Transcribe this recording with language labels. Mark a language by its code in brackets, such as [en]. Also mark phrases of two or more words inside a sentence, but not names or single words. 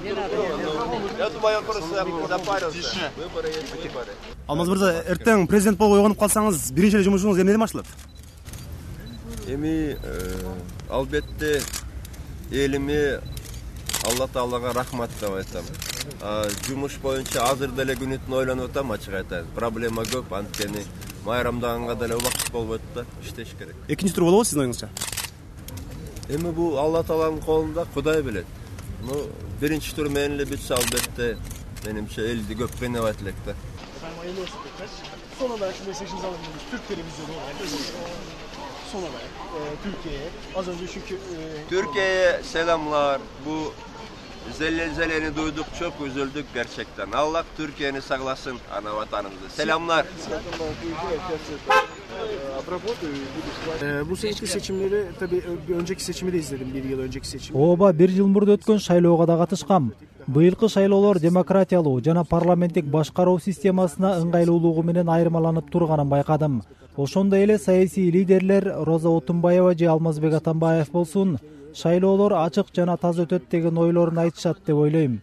[ru] Я думаю, просто запарился. Выборы есть выборы. [ky] Алмаз мырза, эртең президент болуп ойгонуп калсаңыз, биринчи эле жумушуңуз эмнеден башталат? Эми албетте элиме Алла Таалага рахмат деп айтам. Жумуш боюнча азыр деле күнүтүн ойлонуп атам, ачык айтайын. Проблема көп, анткени майрамдаганга деле убакыт болбойт да, иштеш керек. Экинчи тур болобу сиздин оюңузча? Эми бул Алла Тааланын колунда, Кудай билет. Биринчи тур менен эле бүтсө албетте менимче элди көп кыйнабайт элек да. [tr] Son olarak şimdi mesajınızı alabiliriz. Türk televizyonu olarak. Son olarak Türkiye'ye. Az önce çünkü... Türkiye'ye selamlar. Bu zelzeleni duyduk, çok üzüldük gerçekten. Allah Türkiye'ni saklasın, ana vatanımızı. Selamlar. Bu seneki seçimleri, tabii önceki seçimi de izledim, bir yıl önceki seçimi. [ky] Ооба, бир жыл мурда өткөн шайлоого да катышкам. Быйылкы шайлоолор демократиялуу жана парламенттик башкаруу системасына ыңгайлуулугу менен айырмаланып турганын байкадым. Ошондой эле саясий лидерлер Роза Отунбаева же Алмазбек Атамбаев болсун, шайлоолор ачык жана таза өтөт деген ойлорун айтышат деп ойлойм.